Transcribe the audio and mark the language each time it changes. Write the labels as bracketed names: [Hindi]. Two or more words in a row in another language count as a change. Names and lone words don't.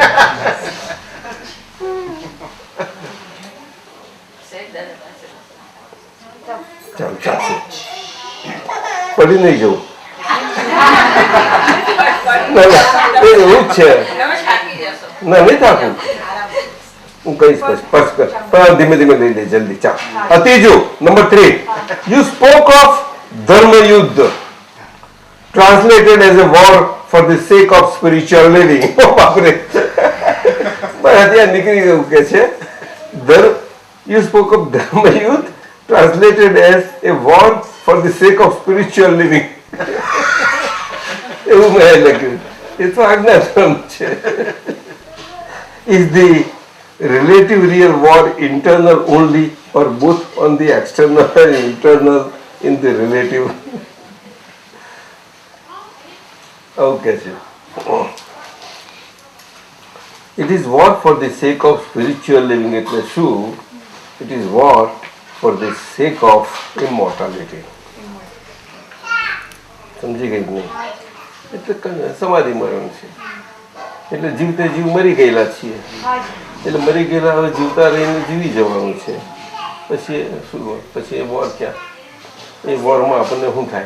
[Gujarati] ચાલ ચાલશે પડી નહીં જવું. એવું જ છે. ના નહીં થાકું, હું કહીશ પણ ધીમે ધીમે લઈ લે જલ્દી. ચાલ ત્રીજું [English] નંબર 3, you spoke of [Gujarati] ધર્મ યુદ્ધ [English] translated as a war for the sake of spiritual living. [Gujarati] બાપરે ત્યાં નીકળી ગયું કે છે [English] you spoke of dharma youth translated as a war for the sake of spiritual living. [Gujarati] એવું મેં લખ્યું. એ તો આજ્ઞા ધર્મ છે. [English] Is the relative real war internal only or both on the external and internal in the relative? Okay, sir. It is war for the sake of spiritual living. [Gujarati] એટલે શું? [English] It is war for the sake of immortality. [Gujarati] સમજી ગઈ નહીં? એટલે સમાધિ મરણ છે. એટલે જીવતે જીવ મરી ગયેલા છીએ, એટલે મરી ગયેલા હવે જીવતા રહીને જીવી જવાનું છે. પછી શું? પછી એ વોર ક્યાં? એ વોરમાં આપણને શું થાય?